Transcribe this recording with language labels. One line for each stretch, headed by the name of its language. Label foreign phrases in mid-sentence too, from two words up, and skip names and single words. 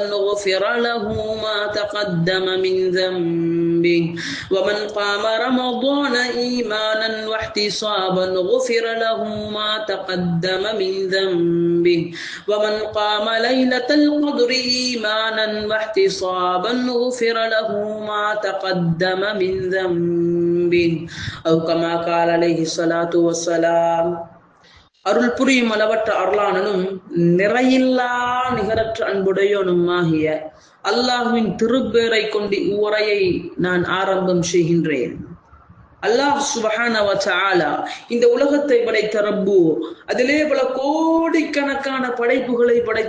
Arabic: غفر له ما تقدم من ذنبه ومن قام رمضان إيمانا واحتسابا غفر له ما تقدم من ذنبه ومن قام ليلة القدر إيمانا واحتسابا غفر له ما تقدم من ذنبه أو كما قال عليه الصلاة والسلام.
Tamil: அருள் புரியும் அளவற்ற அருளானனும் நிறையில்லா நிகரற்ற அன்புடையோனுமாகிய அல்லாஹ்வின் திருப்பேரை கொண்டு உரையை நான் ஆரம்பம் செய்கின்றேன்.
Arabic: الله سبحانه وتعالى
Tamil: இந்த உலகத்தை படைத்த ரப்பு, அதிலே பல கோடிக்கணக்கான படைப்புகளை படைத்த